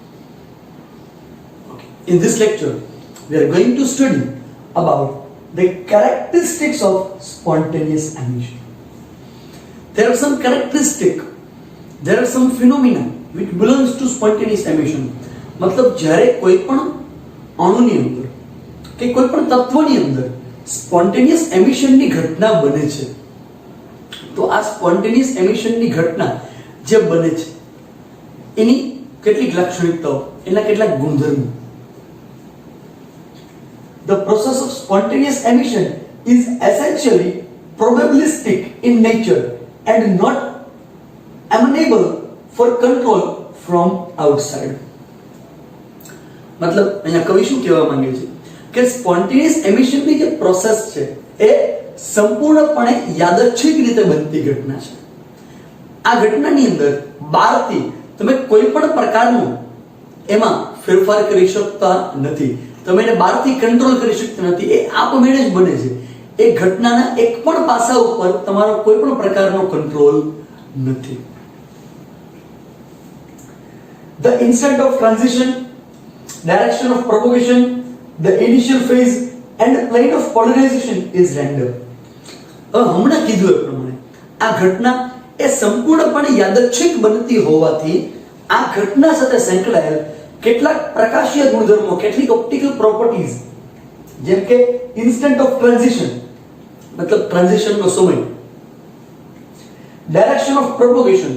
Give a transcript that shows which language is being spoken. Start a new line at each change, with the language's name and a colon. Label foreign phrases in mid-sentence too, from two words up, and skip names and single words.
English: In this lecture we are going to study about the characteristics of spontaneous emission. There are some characteristics, there are some phenomena which belongs to spontaneous emission.
Gujarati: मतलब જ્યારે કોઈ પણ અણુની અંદર કે કોઈ પણ તત્વની અંદર
English: spontaneous emissionની
Gujarati: ઘટના બને છે તો આ
English: spontaneous emissionની
Gujarati: ઘટના જે બને છે એની કેટલીક લાક્ષણિકતાઓ એના કેટલાક ગુણધર્મો.
English: The process of spontaneous emission is essentially probabilistic in nature and not amenable for control from outside.
Gujarati: मतलब અહીંયા કવિ શું કહેવા માંગે છે કે
English: spontaneous emissionની
Gujarati: જે પ્રોસેસ છે એ સંપૂર્ણપણે યાદચ્છિક રીતે બનતી ઘટના છે. આ ઘટનાની અંદર બહારથી તમે કોઈ પણ પ્રકારનો એમાં ફેરફાર કરી શકતા નથી, તમે એને બહારથી કંટ્રોલ કરી શકતા નથી, એ આપમેળે જ બને છે. એ ઘટનાના એક પણ પાસા ઉપર તમારો કોઈ પણ પ્રકારનો કંટ્રોલ નથી.
English: The instant of transition, direction of propagation, the initial phase and plane of polarization is random.
Gujarati: હમણાં કીધું એ પ્રમાણે આ ઘટના એ સંપૂર્ણપણે યાદચ્છિક બનતી હોવાથી આ ઘટના સાથે સંકળાયેલ કેટલાક પ્રકાશીય ગુણધર્મો, કેટલીક
English: optical properties
Gujarati: જેમ કે
English: instant of transition
Gujarati: મતલબ ટ્રાન્ઝિશનનો સમય,
English: direction of propagation